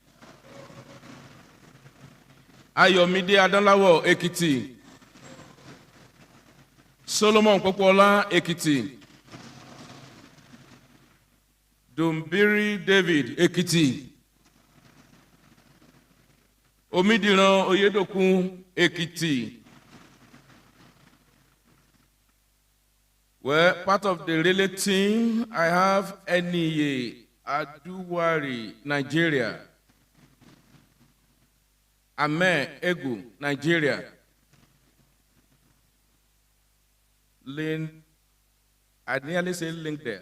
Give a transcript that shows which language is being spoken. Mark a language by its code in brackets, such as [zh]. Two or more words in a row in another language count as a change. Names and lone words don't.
[en] Ayomide Adalawo, Ekiti. Solomon Popola, Ekiti. Dumbiri David, Ekiti. Omidiran Oyedokun, Ekiti. Well, part of the relay team, I have Eniye Aduwari, Nigeria. Ame Egu, Nigeria. I nearly say link there.